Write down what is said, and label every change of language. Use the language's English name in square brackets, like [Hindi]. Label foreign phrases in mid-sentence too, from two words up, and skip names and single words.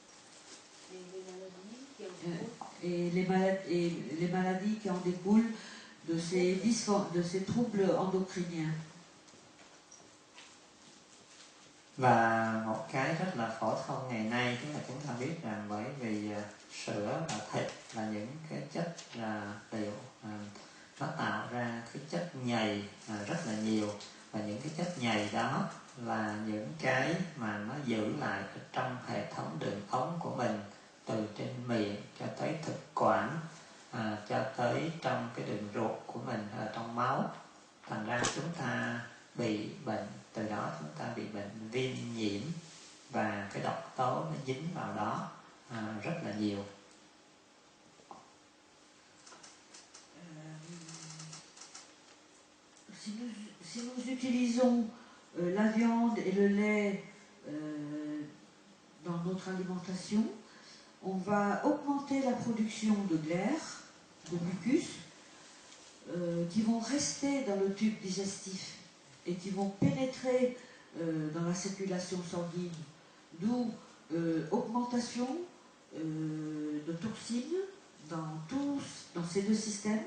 [French] Et les maladies qui en découlent de ces troubles endocriniens. [Vietnamese] Và một cái rất là phổ thông ngày nay tức là chúng ta biết rằng bởi vì sữa và thịt là những cái chất liệu nó tạo ra cái chất nhầy rất là nhiều, và những cái chất nhầy đó là những cái mà nó giữ lại ở trong hệ thống đường ống của mình, từ trên miệng cho tới thực quản, cho tới trong cái đường ruột của mình ở trong máu. Thành ra chúng ta bị bệnh, từ đó chúng ta bị bệnh viêm nhiễm và cái độc tố nó dính vào đó rất là nhiều. [French] Si nous utilisons la viande et le lait dans notre alimentation, on va augmenter la production de glaire, de mucus, qui vont rester dans le tube digestif et qui vont pénétrer dans la circulation sanguine, d'où augmentation de toxines dans ces deux systèmes.